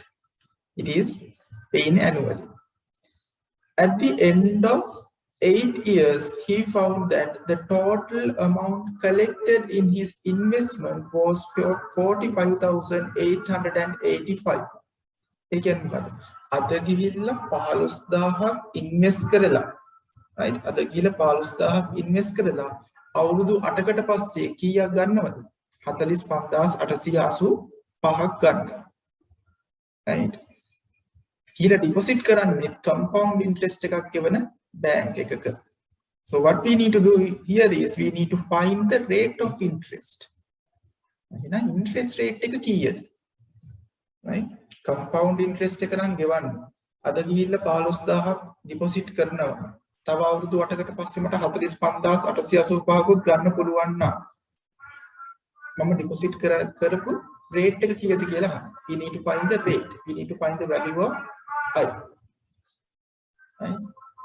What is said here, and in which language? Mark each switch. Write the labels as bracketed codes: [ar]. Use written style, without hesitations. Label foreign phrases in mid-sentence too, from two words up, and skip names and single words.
[en] It is paying annually. At the end of 8 years, he found that the total amount collected in his investment was 45,885. Again, [si] අද ගිහිල්ලා 15000ක් ඉන්වෙස්ට් කරලා, right? අද ගිහිල්ලා 15000ක් ඉන්වෙස්ට් කරලා අවුරුදු 8කට පස්සේ කීයක් ගන්නවද? 45885ක් ගන්නවා. right? කියලා ඩිපොසිට් කරන්නේ [en] compound interest [si] එකක් ගෙවන bank එකක. [en] So what we need to do here is we need to find the rate of interest. [si] එහෙනම් [en] interest rate [si] එක කීයද? right? [en] Compound interest [si] එක නම් ගෙවන්න. අද ගිහිල්ලා 15000ක් ඩිපොසිට් කරනවා. තව අවුරුදු 8කට පස්සේ මට 45885කුත් ගන්න පුළුවන් නම් මම ඩිපොසිට් කරපු rate එක කීයද කියලා අහන්න. [en] We need to find the rate. We need to find the value of I.